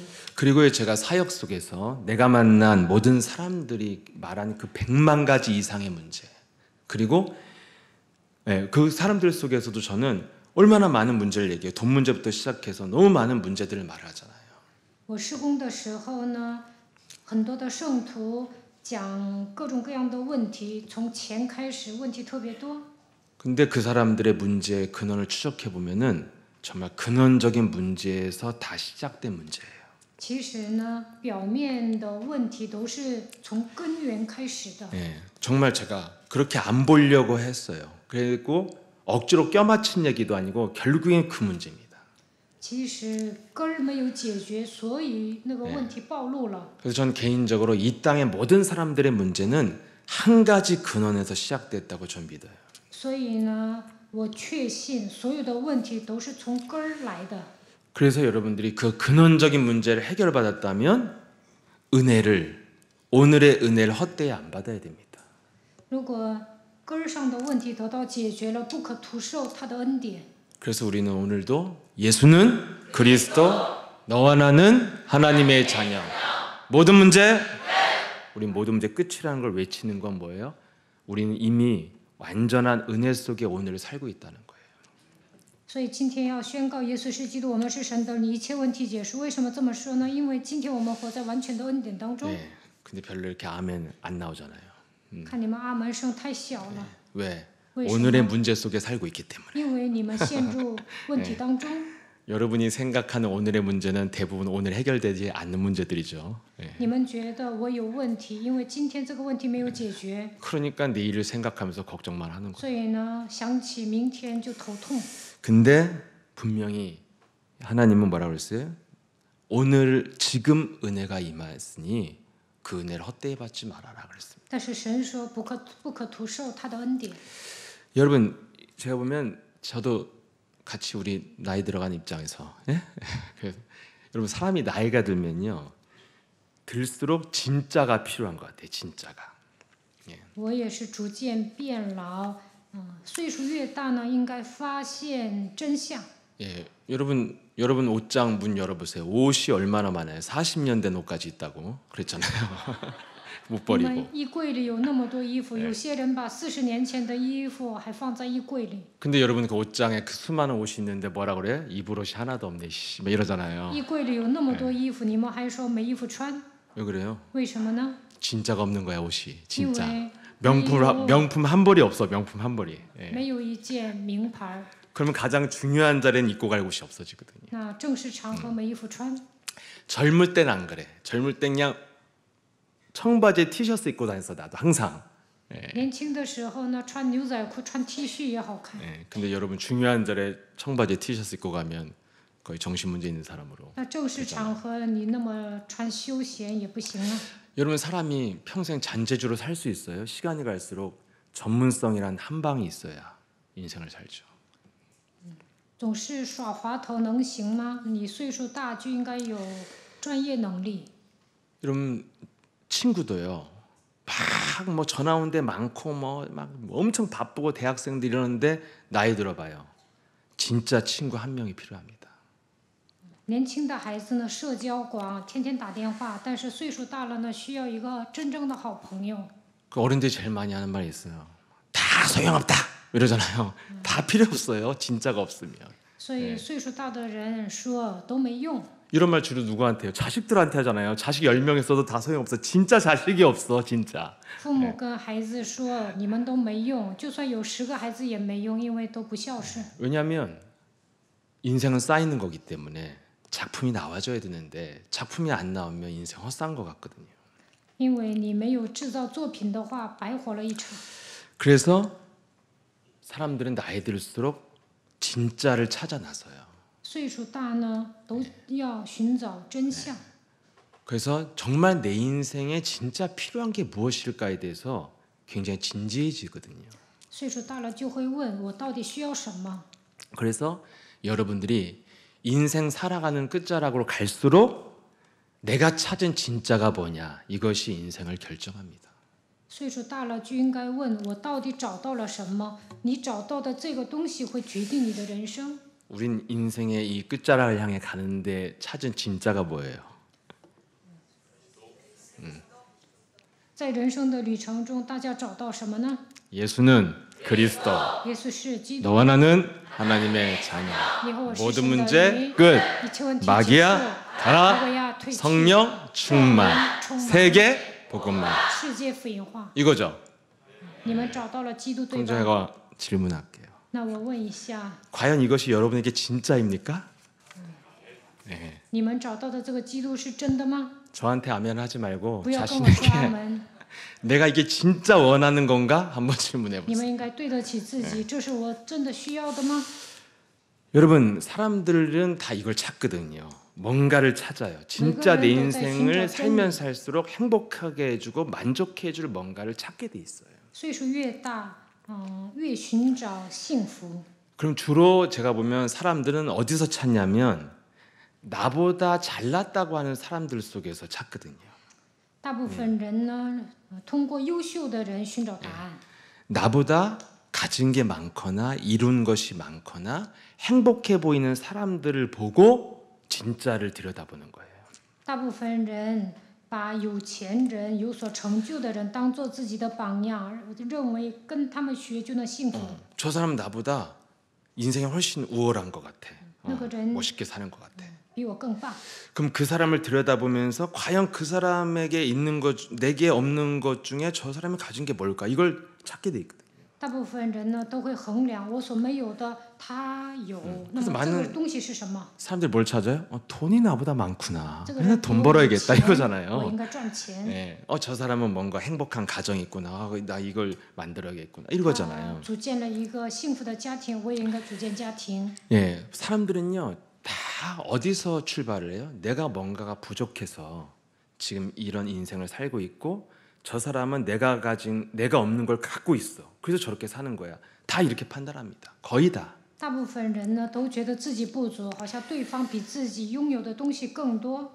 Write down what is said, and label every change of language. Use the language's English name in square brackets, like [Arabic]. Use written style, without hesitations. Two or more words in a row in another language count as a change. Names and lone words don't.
[Korean] 그리고 제가 사역 속에서 내가 만난 모든 사람들이 말한 그 100만 가지 이상의 문제, 그리고 그 사람들 속에서도 저는 얼마나 많은 문제를 얘기해요. 돈 문제부터 시작해서 너무 많은 문제들을 말하잖아요. [Chinese] 我施工的时候呢，很多的圣徒讲各种各样的问题，从钱开始，问题特别多。 [Korean] 근데 그 사람들의 문제의 근원을 추적해 보면은 정말 근원적인 문제에서 다 시작된 문제예요. [Chinese] 其实呢，表面的问题都是从根源开始的。 [Korean] 예, 정말 제가 그렇게 안 보려고 했어요. 그리고 억지로 껴맞춘 얘기도 아니고 결국엔 그 문제입니다. [Chinese] 其实根儿没有解决，所以那个问题暴露了。 [Korean] 그래서 전 개인적으로 이 땅의 모든 사람들의 문제는 한 가지 근원에서 시작됐다고 전 믿어요. [Chinese] 所以呢，我确信所有的问题都是从根儿来的。 [Korean] 그래서 여러분들이 그 근원적인 문제를 해결받았다면 오늘의 은혜를 헛되이 안 받아야 됩니다. [Chinese] 如果根儿上的问题得到解决了，不可徒受他的恩典。 [Korean] 그래서 우리는 오늘도 예수는 그리스도, 너와 나는 하나님의 자녀. 모든 문제, 우리 모든 문제 끝이라는 걸 외치는 건 뭐예요? 우리는 이미 완전한 은혜 속에 오늘을 살고 있다는 거예요. [Chinese] 所以今天要宣告耶稣是基督，我们是神的儿女，一切问题结束。为什么这么说呢？因为今天我们活在完全的恩典当中。 [Korean] 네, 근데 별로 이렇게 아멘 안 나오잖아요. [Chinese] 看你们阿门声太小了， [Korean] 왜? [Chinese] 为什 [Korean] 오늘의 [Chinese] 么？ [Korean] 문제 속에 살고 있기 때문에. [Chinese] 因为你们陷入问题当中， [Korean] 여러분이 생각하는 오늘의 문제는 대부분 오늘 해결되지 않는 문제들이죠. 예. [Chinese] 你们觉得我有问题，因为今天这个问题没有解决， [Korean] 그러니까 내일을 생각하면서 걱정만 하는 거예요. [Chinese] 所以呢，想起明天就头痛。 [Korean] 근데 분명히 하나님은 뭐라고 그랬어요? 오늘 지금 은혜가 임하였으니 그 은혜를 헛되이 받지 말아라 그랬습니다. [Chinese] 但是神说不可徒受他的恩典。 [Korean] 여러분 제가 보면 저도 같이 우리 나이 들어간 입장에서 예? 그래서 여러분 사람이 나이가 들면요 들수록 진짜가 필요한 것 같아요. 진짜가. [Chinese] 我也是逐渐变老，岁数越大呢，应该发现真相。 [Korean] 예, 여러분 옷장 문 열어보세요. 옷이 얼마나 많아요? 40년 된 옷까지 있다고 그랬잖아요. 못 [Chinese] 我 [Korean] 버리고. [Chinese] 们衣柜里有那么多衣服，有些人把40年前的衣服还放在衣柜里。 [Korean] 근데 여러분 그 옷장에 그 수많은 옷이 있는데 뭐라 그래요? 입을 옷이 하나도 없네. 씨, 막 이러잖아요. [Chinese] 衣柜里有那么多衣服，你们还说没衣服穿， [Korean] 왜 그래요? [Chinese] 为什么呢？ [Korean] 진짜가 없는 거야 옷이. [Chinese] 因 [Korean] 진짜. [Chinese] 为 [Korean] 명품 한 벌이 없어. 명품 한 벌이. 예. [Chinese] 没有一件名牌， [Korean] 그러면 가장 중요한 자리는 입고 갈 옷이 없어지거든요. [Chinese] 那正式场合没衣服穿。 [Korean] 젊을 땐 안 그래. 젊을 땐 그냥 청바지에 티셔츠 입고 다녔어 나도 항상. [Chinese] 年轻的时候呢，穿牛仔裤、穿 T 恤也好看。 [Korean] 예. 근데 여러분 중요한 자리에 청바지에 티셔츠 입고 가면 거의 정신 문제 있는 사람으로. [Chinese] 那正式场合你那么穿休闲也不行啊。 [Korean] 여러분 사람이 평생 잔재주로 살 수 있어요? 시간이 갈수록 전문성이란 한 방이 있어야 인생을 살죠. [Chinese] 总是耍滑头能行吗？你岁数大就应该有专业能力。 [Korean] 여러분 친구도요. 막 뭐 전화 온 데 많고 막 엄청 바쁘고 대학생들 이러는데 나이 들어봐요. 진짜 친구 한 명이 필요합니다. [Chinese] 年轻的孩子呢，社交广，天天打电话，但是岁数大了呢，需要一个真正的好朋友。 [Korean] 그 어른들이 제일 많이 하는 말이 있어요. 다 소용없다 이러잖아요. 다 필요 없어요. 진짜가 없으면. [Chinese] 所以岁数大的人说都没用。 [Korean] 이런 말 주로 누구한테요? 자식들한테 하잖아요. 자식 10명 있어도 다 소용없어. 진짜 자식이 없어. 진짜. [Chinese] 父母跟孩子说你们都没用，就算有10个孩子也没用，因为都不孝顺。 [Korean] 왜냐하면 인생은 쌓이는 거기 때문에 작품이 나와줘야 되는데 작품이 안 나오면 인생 헛산 것 같거든요. [Chinese] 因为你没有制造作品的话，白活了一场。 [Korean] 그래서 사람들은 나이 들수록 진짜를 찾아 나서요. [Chinese] 岁数大呢，都要寻找真相。 [Korean] 그래서 정말 내 인생에 진짜 필요한 게 무엇일까에 대해서 굉장히 진지해지거든요. [Chinese] 岁数大了就会问我到底需要什么。 [Korean] 그래서 여러분들이 인생 살아가는 끝자락으로 갈수록 내가 찾은 진짜가 뭐냐 이것이 인생을 결정합니다. [Chinese] 岁数大了就应该问我到底找到了什么？你找到的这个东西会决定你的人生。 [Korean] 우린 인생의 이 끝자락을 향해 가는데 찾은 진짜가 뭐예요? [Chinese] 在人生的旅程中，大家找到什么呢？ [Korean] 예수는 그리스도, [Chinese] 耶稣是基督， [Korean] 너와 나는 하나님의 자녀. [Chinese] 你和我是 [Korean] 모든 [Chinese] 神的 [Korean] 문제 [Chinese] 儿女 [Korean] 끝. [Chinese] 一切问题结束， [Korean] 마귀야 [Chinese] 魔 [Korean] 가라. [Chinese] 鬼呀退去， [Korean] 성령 충만. 세계 복음만. [Chinese] 世界福音化。 [Korean] 이거죠. [Chinese] 你们找到了基督对 [Korean] 그럼 [Chinese] 吧？ [Korean] 제가 질문할게요. [Chinese] 那我问一下， [Korean] 과연 이것이 여러분에게 진짜입니까? 네. [Chinese] 你们找到的这个基督是真的吗？ [Korean] 저한테 아멘 하지 말고 [Chinese] 不要跟我说阿 [Korean] 자신에게 [Chinese] 门， [Korean] 내가 이게 진짜 원하는 건가? 한번 질문해 [Chinese] 你 [Korean] 보세요. [Chinese] 们应该对得起自己，这是我真的需要的吗？ [Korean] 여러분 사람들은 다 이걸 찾거든요. 뭔가를 찾아요. 진짜 내 인생을 살면 살수록 행복하게 해주고 만족해 줄 뭔가를 찾게 돼 있어요. [Chinese] 岁数越大，越寻找幸福。 [Korean] 그럼 주로 제가 보면 사람들은 어디서 찾냐면 나보다 잘났다고 하는 사람들 속에서 찾거든요. [Chinese] 大部分人呢，通过优秀的人寻找答案。 [Korean] 나보다 가진 게 많거나 이룬 것이 많거나 행복해 보이는 사람들을 보고 진짜를 들여다보는 거예요. [Chinese] 大部分人把有钱人、有所成就的人当做自己的榜样，认为跟他们学就能幸福。 [Korean] 저 사람 나보다 인생이 훨씬 우월한 것 같아. [Chinese] 那个人 [Korean] 멋있게 사는 것 같아. [Chinese] 比我更棒。 [Korean] 그럼 그 사람을 들여다보면서 과연 그 사람에게 있는 것, 내게 없는 것 중에 저 사람이 가진 게 뭘까? 이걸 찾게 돼 있거든요. [Chinese] 大部分人呢都会衡量我所没有的，他有，那 [Korean] 그래서 [Chinese] 么这个 [Korean] 많은 [Chinese] 东西是什么？ [Korean] 사람들이 뭘 찾아요? 돈이 나보다 많구나. [Chinese] 这个 [Korean] 그래서 [Chinese] 人比 [Korean] 돈 [Chinese] 我有 [Korean] 벌어야겠다 [Chinese] 钱，我 [Korean] 이거잖아요. [Chinese] 应该赚钱。 [Korean] 예. 저 사람은 뭔가 행복한 가정이 있구나. 나 이걸 만들어야겠구나. 이거잖아요. [Chinese] 组建了一个幸福的家庭，我也应该组建家庭。 [Korean] 예. 사람들은요. 다 어디서 출발을 해요? 내가 뭔가가 부족해서 지금 이런 인생을 살고 있고 저 사람은 내가 없는 걸 갖고 있어. 그래서 저렇게 사는 거야. 다 이렇게 판단합니다. 거의 다. [Chinese] 大部分人呢都觉得自己不足，好像对方比自己拥有的东西更多。